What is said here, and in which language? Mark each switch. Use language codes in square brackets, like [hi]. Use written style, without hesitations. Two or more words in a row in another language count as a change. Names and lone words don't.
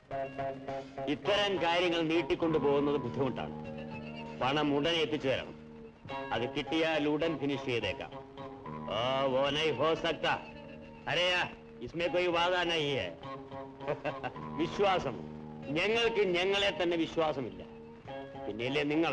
[ml] ഇത്തരം കാര്യങ്ങൾ നീട്ടിക്കൊണ്ടുപോകുന്നത് ബുദ്ധിമുട്ടാണ്. പണം ഉടനെ എത്തിച്ചു തരണം. അത് കിട്ടിയാൽ ഉടൻ ഫിനിഷ് ചെയ്തേക്കാം. [hi] वो नहीं हो सकता. अरे इसमें कोई वादा नहीं है. [ml] വിശ്വാസം, ഞങ്ങൾക്ക് ഞങ്ങളെ തന്നെ വിശ്വാസമില്ല, പിന്നെയല്ലേ നിങ്ങളെ.